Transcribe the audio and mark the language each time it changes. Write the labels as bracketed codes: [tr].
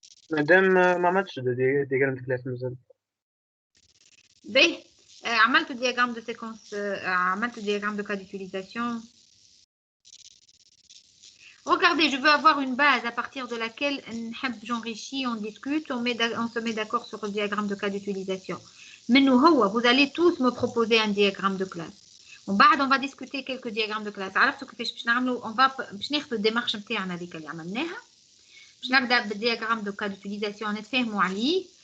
[ar] مادام ما عملتش دياغرام دو كلاس مازال باهي عملت diagramme de séquence عملت diagramme de cas d'utilisation. [fr] Regardez, je veux avoir une base à partir de laquelle j'enrichis, on discute, on se met d'accord sur le diagramme de cas d'utilisation. Mais nous, vous allez tous me proposer un diagramme de classe. On va discuter quelques diagrammes de classe. On va faire la démarche [ar] اللي عملناها. باش نبدا بالdiagramme de cas d'utilisation نتفاهموا عليه.